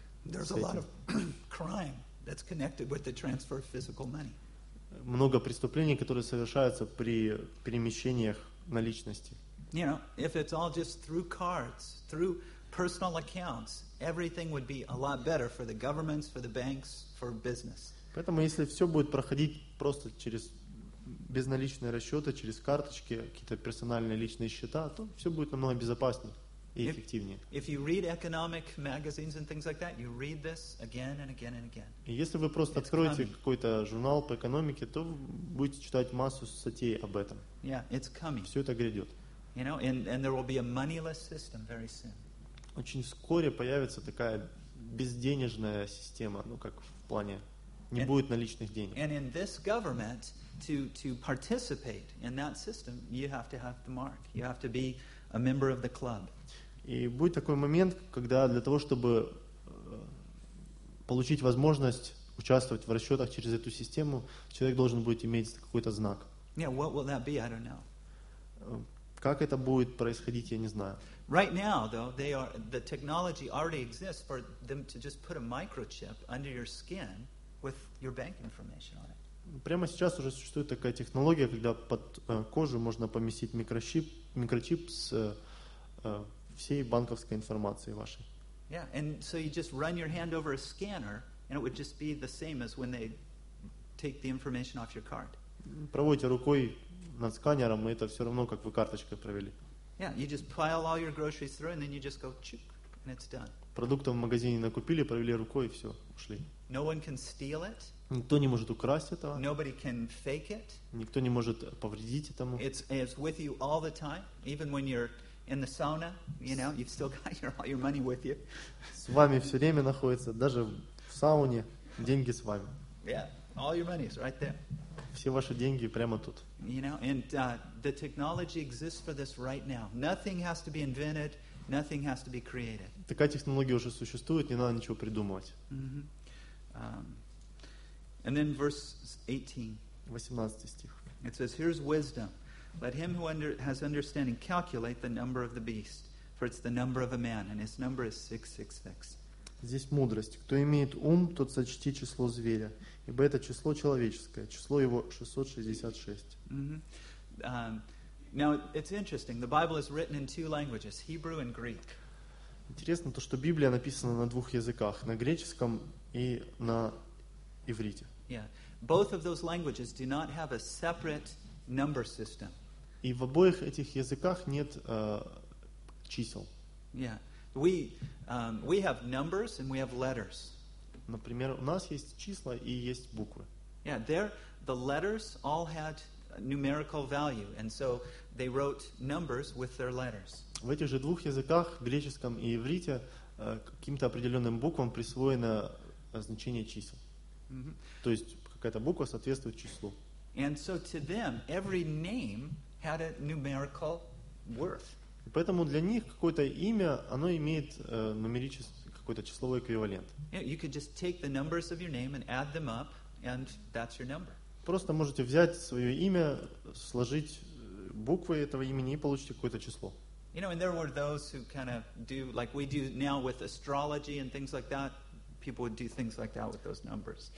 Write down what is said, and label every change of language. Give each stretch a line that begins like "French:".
English: There's a lot of crime that's connected with the transfer of physical money.
Russian: Много преступлений, которые совершаются при перемещениях наличности.
English: You know, if it's all just through cards, through personal accounts, everything would be a lot better for the governments, for the banks, for business.
Russian: Поэтому, если все будет проходить просто через безналичные расчеты, через карточки, какие-то персональные личные счета, то все будет намного безопаснее и эффективнее.
English: If you read economic magazines and things like that, you read this again and again and again.
Russian: И если вы просто откроете какой-то журнал по экономике, то вы будете читать массу статей об этом.
English: Yeah, it's coming.
Russian: Все это грядет.
English: You know, and there will be a moneyless system very soon.
Russian: Очень вскоре появится такая безденежная система, ну как в плане не будет наличных денег.
English: And in this government, to participate in that system, you have to have the mark. You have to be a member of the club.
Russian: И будет такой момент, когда для того, чтобы получить возможность участвовать в расчетах через эту систему, человек должен будет иметь какой-то знак.
English: Yeah, what will that be? I don't know.
Russian: Как это будет происходить, я не знаю.
English: Right now, though, the technology already exists for them to just put a microchip under your skin with your bank information on it.
Russian: Прямо сейчас уже существует такая технология, когда под кожу можно поместить микрочип с всей банковской информацией вашей.
English: Yeah, and so you just run your hand over a scanner, and it would just be the same as when they take the information off your card.
Russian: Проводите рукой над сканером, и это все равно, как вы карточкой провели.
English: Yeah, you just pile all your groceries through, and then you just go, chook, and it's done.
Russian: Продуктов в магазине накупили, провели рукой, и все, ушли.
English: No one can steal it.
Russian: Никто не может украсть этого.
English: Nobody can fake it.
Russian: Никто не может повредить этому.
English: It's with you all the time, even when you're in the sauna, you know, you've still got all your money with you.
Russian: С вами все время находится, даже в сауне, деньги с вами.
English: Yeah, all your money is right there.
Russian: Все ваши деньги прямо тут.
English: You know, and the technology exists for this right now. Nothing has to be invented, nothing has to be created.
Russian: Такая технология уже существует, не надо ничего придумывать.
English: Mm-hmm. And then verse 18.
Russian: 18 стих.
English: It says, here's wisdom. Let him who has understanding calculate the number of the beast, for it's the number of a man, and his number is 666.
Russian: Здесь мудрость. Кто имеет ум, тот сочти число зверя, ибо это число человеческое, число его 666.
English: Mm-hmm. Now, it's interesting. The Bible is written in two languages, Hebrew and Greek.
Russian: Интересно то, что Библия написана на двух языках, на греческом и на иврите.
English: Yeah. Both of those languages do not have a separate number system.
Russian: И в обоих этих языках нет чисел.
English: Yeah. We have numbers and we have letters.
Russian: Например, у нас есть числа и есть буквы.
English: Yeah, there the letters all had numerical value, and so they wrote numbers with their letters.
Russian: В этих же двух языках, греческом и иврите, каким-то определенным буквам присвоено значение чисел. Mm-hmm. То есть какая-то буква соответствует числу.
English: And so to them every name had a numerical worth.
Russian: Поэтому для них какое-то имя, оно имеет нумерический какой-то числовой эквивалент.
English: Yeah, you could just take the numbers of your name and add them up, and that's your number.
Russian: Просто можете взять свое имя, сложить буквы этого имени и получите какое-то число.
English: You know, and there were those who kind of do like we do now with astrology and things like that. People would do things like that with those numbers.